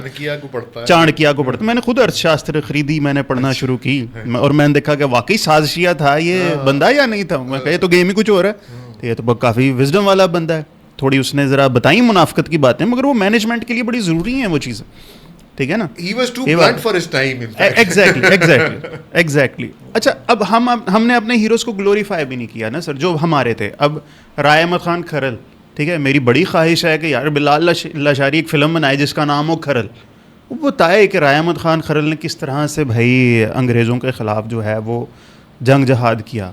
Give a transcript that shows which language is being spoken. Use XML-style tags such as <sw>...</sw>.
<ur>چانکیہ کو پڑھتا ہے. میں نے خود ارتھ شاستر خریدی, میں نے پڑھنا شروع کی, اور میں نے دیکھا کہ واقعی سازشیہ تھا یہ بندہ یا نہیں تھا. میں کہا یہ تو گیم ہی کچھ ہو رہا ہے, یہ تو کافی وزڈم والا بندہ ہے. تھوڑی اس نے ذرا بتائیں منافقت کی باتیں, مگر وہ مینجمنٹ کے لیے بڑی ضروری ہیں وہ چیزیں. ٹھیک ہے نا,</ur> <en>he was too blunt for his time in fact. Exactly.</en> <ur>اچھا, اب ہم نے اپنے ہیروز کو گلوریفائی بھی نہیں کیا نا سر, جو ہمارے تھے. اب رائے احمد خان کھرل, ٹھیک ہے, میری بڑی خواہش ہے کہ یار بلال لاشاری ایک فلم بنائے جس کا نام ہو کھرل. وہ بتائے کہ رائے احمد خان کھرل نے کس طرح سے بھائی انگریزوں کے خلاف جو ہے وہ جنگ جہاد کیا.</ur>